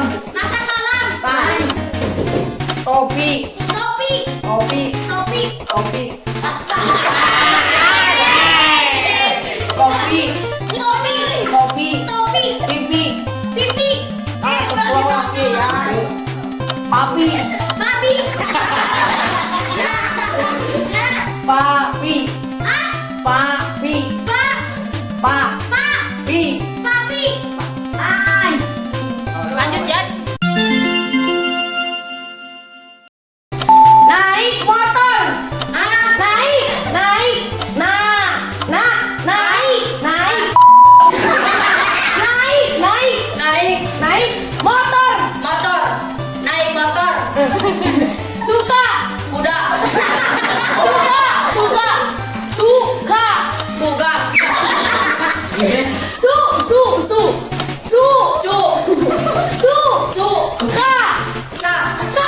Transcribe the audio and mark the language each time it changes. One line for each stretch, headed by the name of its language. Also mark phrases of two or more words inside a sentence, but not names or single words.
Indonesian: Makan malam. Nah. Topi. Topi. Topi. Topi. Topi. Kopi. Topi. Kopi. Topi. Pipi. Pipi. Ah, ketua laki ya. Papi. Babi. Papi. Papi. Pa. Papi. Papi. Nice. Lanjut ya. Naik motor. Naik. Naik. Naik. Naik. Naik. Naik motor. Motor. Naik motor. Suka. Kuda. Suka. Suka. Suka. Tuga. Su. Su. Su. Su. Cu. Su. Su. Ka. Sa. Ka.